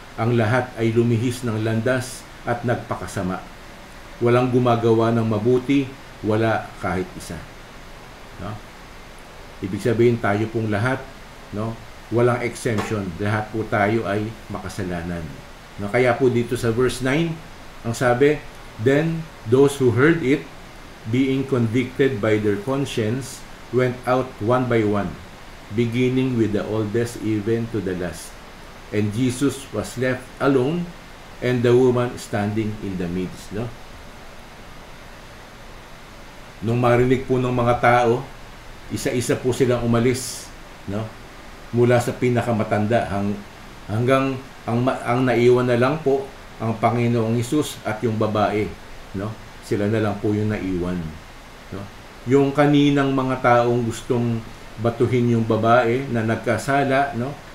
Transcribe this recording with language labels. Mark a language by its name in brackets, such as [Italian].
[Filipino] Ang lahat ay lumihis ng landas at nagpakasama. Walang gumagawa ng mabuti, wala kahit isa. No? Ibig sabihin, tayo pong lahat, no? Walang exemption. Lahat po tayo ay makasalanan. No? Kaya po dito sa verse 9, ang sabi, [English] then those who heard it, being convicted by their conscience, went out one by one, beginning with the oldest even to the last. And Jesus was left alone, and the woman standing in the midst. No? [Filipino] Nung marinig po ng mga tao, isa-isa po silang umalis, no? Mula sa pinakamatanda hanggang ang naiwan na lang po ang Panginoong Hesus at yung babae, no? Sila na lang po yung naiwan, no? Yung kaninang mga taong gustong batuhin yung babae na nagkasala, no?